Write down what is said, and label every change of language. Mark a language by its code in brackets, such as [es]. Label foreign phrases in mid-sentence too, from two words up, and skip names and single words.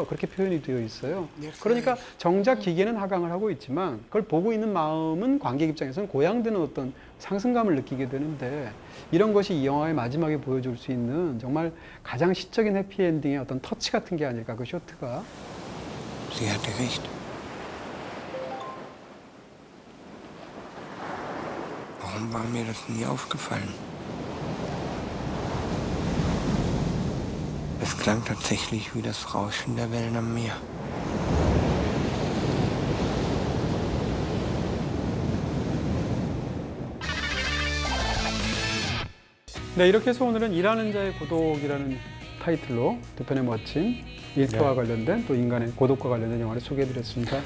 [ko] 그렇게 표현이 되어 있어요. 그러니까 정작 기계는 하강을 하고 있지만 그걸 보고 있는 마음은 관객 입장에서는 고양되는 어떤 상승감을 느끼게 되는데 이런 것이 이 영화의 마지막에 보여줄 수 있는 정말 가장 시적인 해피엔딩의 어떤 터치 같은 게 아닐까, 그 쇼트가. [de] Sie hatte recht. Warum war mir das nie aufgefallen? Es klang tatsächlich wie das Rauschen der Wellen am Meer. [ko] 네, 이렇게 해서 오늘은 일하는 자의 고독이라는 타이틀로 두 편의 멋진 일터와 관련된 또 인간의 고독과 관련된 영화를 소개해드렸습니다.